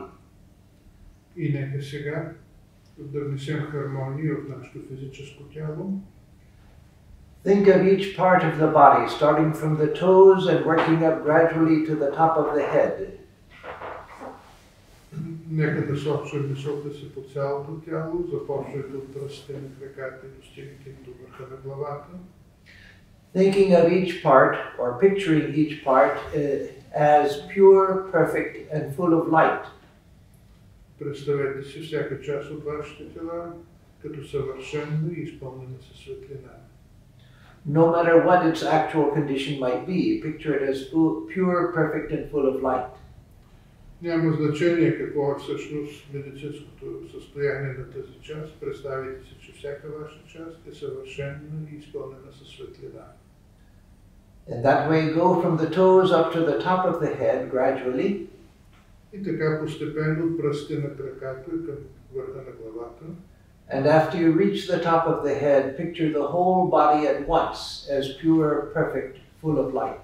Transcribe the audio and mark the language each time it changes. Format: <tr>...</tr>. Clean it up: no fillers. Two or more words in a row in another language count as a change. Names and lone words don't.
<bg>И нека сега да внесем хармония в нашето физическо тяло.</bg> <en>Think of each part of the body, starting from the toes and working up gradually to the top of the head.</en> <bg>Нека да сочим мисълта си по цялото тяло, започвайки от пръстите на краката и достигайки до върха на главата.</bg> <en>Thinking of each part, or picturing each part, as pure, perfect, and full of light.</en> <bg>Представете си всяка част от вашите тела като съвършена и изпълнена със светлина.</bg> <en>No matter what its actual condition might be, picture it as pure, perfect, and full of light.</en> <bg>Няма значение какво е всъщност медицинското състояние на тази част. Представете си, че всяка ваша част е съвършена и изпълнена със светлина.</bg> <en>In that way, go from the toes up to the top of the head gradually.</en> <bg>И така постепенно от пръстите на краката към върха на главата.</bg> <en>And after you reach the top of the head, picture the whole body at once as pure, perfect, full of light.</en>